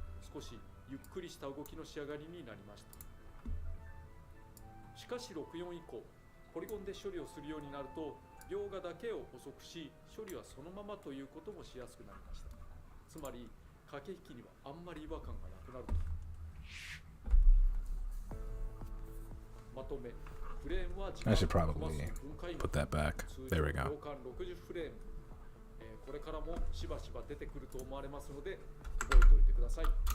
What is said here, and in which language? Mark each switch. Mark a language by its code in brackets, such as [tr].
[ja] 少しゆっくりした動きの仕上がりになりました。しかし64以降、ポリゴンで処理をするようになると描画だけを遅くし、処理はそのままということもしやすくなりました。つまり駆け引きにはあんまり違和感がなくなると。まとめ、フレームは時間 [en] I should probably put that back. There we go. [ja] 60フレーム、これからもしばしば出てくると思われますので覚えておいてください。